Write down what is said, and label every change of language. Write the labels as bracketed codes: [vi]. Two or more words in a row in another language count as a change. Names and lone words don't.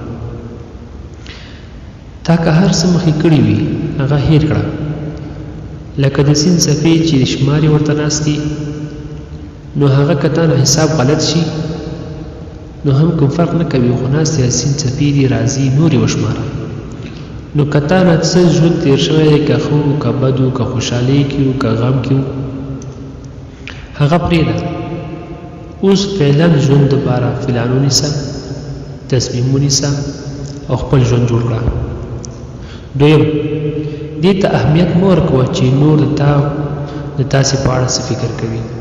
[ps] تا که هر څه مخې کړي وي هغه هیر کړه، لکه د سیند صفحې چې شمارې ورته ناست دي، نو هغه که تا نه حساب غلط شي نو هم کوم فرق نه کوي، خو ناست یا سیند صفحې دي، راځي نورې وشماره. نو که تا نه څه ژوند تیر شوی دی، که ښه و که بد و که خوشحالۍ کې و که غم کې و، هغه پرېږده. اوس فعلا ژوند دپاره فلان ونیسه، تصمیم ونیسه او خپل ژوند جوړ کړه. دویم، دې ته اهمیت مه ورکوه چې نور د تاسې په اړه څه فکر کوي.